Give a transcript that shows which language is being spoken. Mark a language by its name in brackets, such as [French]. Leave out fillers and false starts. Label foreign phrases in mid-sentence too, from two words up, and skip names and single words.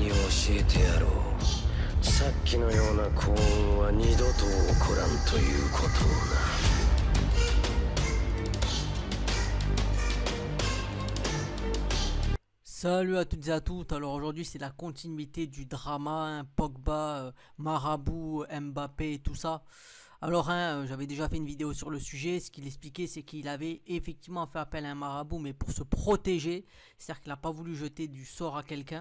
[Japanese] 教えてやろう。さっきのような幸運は二度と起こらんということをな。 [French] Salut à toutes et à tous, alors aujourd'hui c'est la continuité du drama, hein, Pogba, Marabout, Mbappé et tout ça. Alors j'avais déjà fait une vidéo sur le sujet, ce qu'il expliquait c'est qu'il avait effectivement fait appel à un marabout mais pour se protéger, c'est-à-dire qu'il n'a pas voulu jeter du sort à quelqu'un.